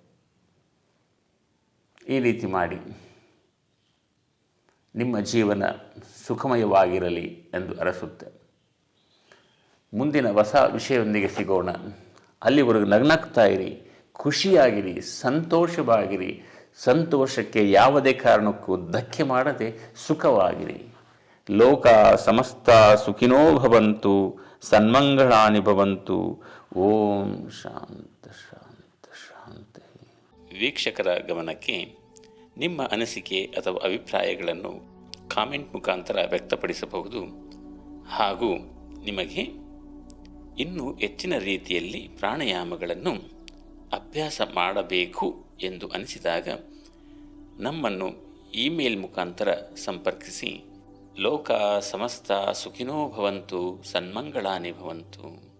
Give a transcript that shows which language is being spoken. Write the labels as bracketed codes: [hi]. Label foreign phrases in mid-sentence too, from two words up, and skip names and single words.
[kn] ಈ ರೀತಿ ಮಾಡಿ ನಿಮ್ಮ ಜೀವನ ಸುಖಮಯವಾಗಿರಲಿ ಎಂದು ಅರಸುತ್ತೆ. ಮುಂದಿನ ಹೊಸ ವಿಷಯದೊಂದಿಗೆ ಸಿಗೋಣ. ಅಲ್ಲಿವರೆಗೂ ನಗ್ನಗ್ತಾ ಇರಿ, ಖುಷಿಯಾಗಿರಿ, ಸಂತೋಷವಾಗಿರಿ. ಸಂತೋಷಕ್ಕೆ ಯಾವುದೇ ಕಾರಣಕ್ಕೂ ಧಕ್ಕೆ ಮಾಡದೆ ಸುಖವಾಗಿರಿ. [sa] ಲೋಕ ಸಮಸ್ತ ಸುಖಿನೋ ಭವಂತು, ಸನ್ಮಂಗಳಾನಿ ಭವಂತು. ಓಂ ಶಾಂತ ಶಾಂತ ಶಾಂತ. [kn] ವೀಕ್ಷಕರ ಗಮನಕ್ಕೆ, ನಿಮ್ಮ ಅನಿಸಿಕೆ ಅಥವಾ ಅಭಿಪ್ರಾಯಗಳನ್ನು ಕಾಮೆಂಟ್ ಮುಖಾಂತರ ವ್ಯಕ್ತಪಡಿಸಬಹುದು. ಹಾಗೂ ನಿಮಗೆ ಇನ್ನೂ ಹೆಚ್ಚಿನ ರೀತಿಯಲ್ಲಿ ಪ್ರಾಣಾಯಾಮಗಳನ್ನು ಅಭ್ಯಾಸ ಮಾಡಬೇಕು ಎಂದು ಅನಿಸಿದಾಗ ನಮ್ಮನ್ನು ಇಮೇಲ್ ಮುಖಾಂತರ ಸಂಪರ್ಕಿಸಿ. [sa] ಲೋಕ ಸಮಸ್ತ ಸುಖಿನೋ ಭವಂತು, ಸನ್ಮಂಗಳಾನಿ ಭವಂತು.